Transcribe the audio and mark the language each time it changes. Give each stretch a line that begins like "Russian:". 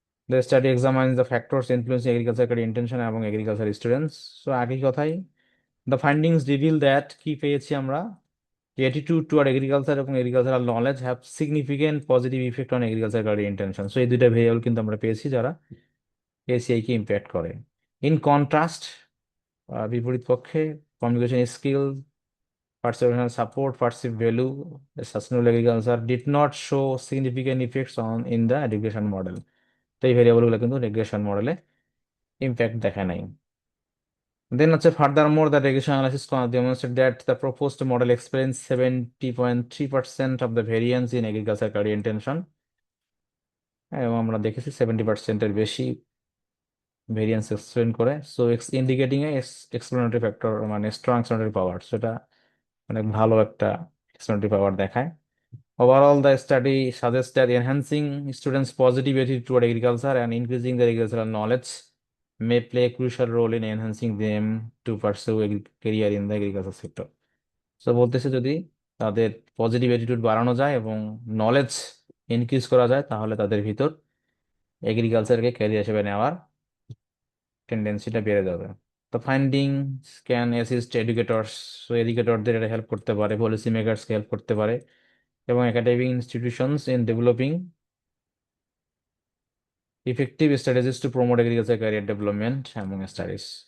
English: The study examines the factors influencing agriculture intention এবং agriculture students. So একই কথাই, the findings reveal that,
Bangla: কি পেয়েছি আমরা?
English: Attitude toward agriculture এবং agricultural knowledge have significant positive effect on agriculture intention.
Bangla: So এই দুইটা ভেরিয়েবল কিন্তু আমরা পেয়েছি যারা এসিআই কে ইম্প্যাক্ট করে।
English: in contrast,
Bangla: বিপরীত পক্ষে,
English: Communication skill, perception support, perceived value, sustainable agriculture did not show significant effects on in the regression model.
Bangla: তো এই ভেরিয়েবলগুলো কিন্তু রিগ্রেশন মডেলে ইম্প্যাক্ট দেখায় নাই।
English: Then হচ্ছে furthermore the regression analysis demonstrate that the proposed model explains 70.3% of the variance in agriculture career intention।
Bangla: এবং আমরা দেখেছি 70%-এর বেশি ভেরিয়েন্স এক্সপ্লেন করে।
English: so indicating a explanatory factor,
Bangla: মানে স্ট্রং এক্সপ্লেনেটরি পাওয়ার, সেটা অনেক ভালো একটা এক্সপ্লেনেটরি পাওয়ার দেখায়।
English: Overall, the study suggests that enhancing students' positive attitude toward agriculture and increasing their agricultural knowledge may play a crucial role in enhancing them to pursue a career in the agriculture sector.
Bangla: So বলতেছে যদি তাদের positive attitude বাড়ানো যায় এবং knowledge increase করা যায় তাহলে তাদের ভিতর এগ্রিকালচারকে ক্যারিয়ার হিসেবে নেওয়ার টেন্ডেন্সিটা বেড়ে যাবে।
English: তো findings can assist educators, so
Bangla: এডুকেটরদের এটা হেল্প করতে পারে, পলিসি মেকারসকে হেল্প করতে পারে,
English: এবং academic institutions in developing effective strategies to promote agriculture career development among studies.